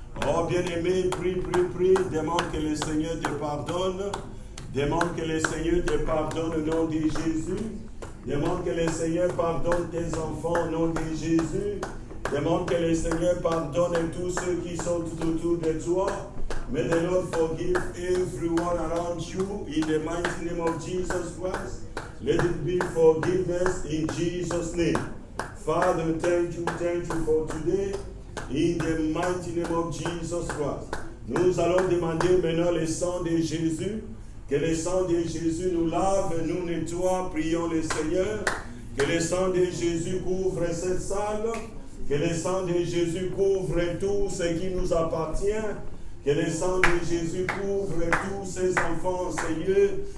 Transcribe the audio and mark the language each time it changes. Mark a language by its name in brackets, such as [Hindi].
[French] Oh, bien-aimé, prie, prie, prie, demande que le Seigneur te pardonne. Demande que le Seigneur te pardonne au nom de Jésus. Demande que le Seigneur pardonne tes enfants au nom de Jésus. Demande que le Seigneur pardonne tous ceux qui sont tout autour de toi. [English] May the Lord forgive everyone around you in the mighty name of Jesus Christ. Let it be forgiveness in Jesus' name. Father, thank you for today. In the mighty name of Jesus Christ. [French] Nous allons demander maintenant le sang de Jésus. Que le sang de Jésus nous lave, nous nettoie. Prions le Seigneur. Que le sang de Jésus couvre cette salle. Que le sang de Jésus couvre tout ce qui nous appartient. Que le sang de Jésus couvre tous ces enfants, Seigneur.